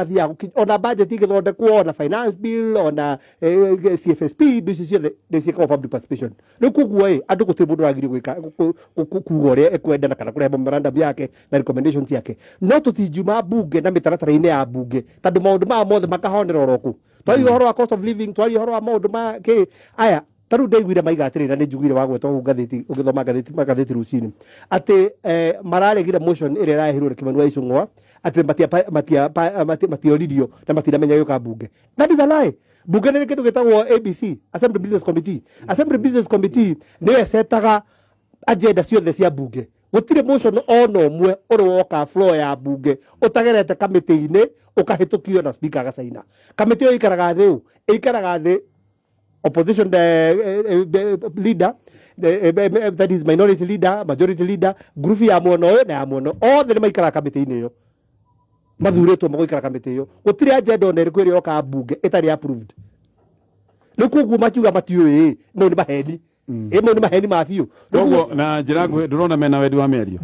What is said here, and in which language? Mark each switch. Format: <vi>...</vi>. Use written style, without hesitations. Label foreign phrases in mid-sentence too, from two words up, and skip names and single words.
<ki>mathiaga ona budget igĩthondekwo ona</ki> <en>finance bill</en> <ki>ona CFSP indo icio ciothe nĩ ciĩkagwo</ki> <en>public participation</en> <ki>rĩu koguo andũ gũtirĩ mũndũ wagĩrĩirwo gwĩka kuga ũrĩa ekwenda kana kũrehe memorandum yake na recommendations yake no tũtingiuma mbunge na mĩtaratara-inĩ ya mbunge tondũ maũndũ maya mothe makahonera oroku twaria ũhoro wa</ki> <en>cost of living</en> <ki>twaria ũhoro wa maũndũ ma aya tarũ ndaiguire maiga atĩrĩ na nĩ njugire wa gwetwo hau ngathĩti ũgĩthoma ngathĩti rũcinĩ atĩ mararegire motion ĩrĩa ĩrahirwo Kimani wa Icũng'wa atĩ matioririo na matiramenya gĩũka mbunge.</ki> <en>That is a lie.</en> <ki>Mbunge nĩ kĩndũ gĩtagwo ABC Assembly Business Committee. Assembly Business Committee nĩyo ĩcetaga agenda ciothe cia mbunge. Gũtirĩ motion ona ũmwe ũrĩ woka floor ya mbunge ũtagerete kamĩtĩ-inĩ ũkahĩtũkio na speaker agacaina. Kamĩtĩ ĩyo ĩikaraga thĩ</ki> <en>opposition leader that is minority leader majority leader</en> <ki>group ya mwena ũyũ na ya mwena othe nĩ maikaraga kamĩtĩ-inĩ ĩyo mathurĩtwo magũikara kamĩtĩ ĩyo gũtirĩ agenda ona ĩrĩkũ ĩrĩ yoka mbunge ĩtarĩ approved rĩu koguo makiuga matiũĩ no nĩ maheni ĩmwe nĩ maheni ma biũ koguo na njĩra nguhĩ ndũrona mena wendi wa mĩario</ki>